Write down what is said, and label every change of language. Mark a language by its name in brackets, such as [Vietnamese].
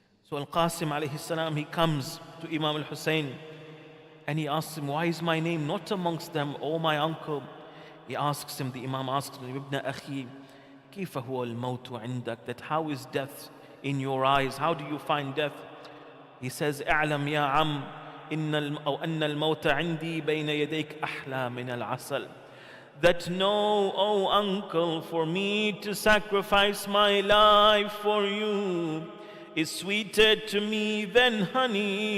[English] So Al-Qasim alayhi salam, he comes to Imam al-Hussein and he asks him, why is my name not amongst them, oh my uncle? He asks him, the Imam asks him, Ibn Akhi, [Arabic] كيف هو الموت عندك? [English] That how is death in your eyes? How do you find death? He says, [Arabic] اعلم يا عم أن الموت عندي بين يديك أحلى من العسل. [English] That know, oh uncle, for me to sacrifice my life for you is sweeter to me than honey.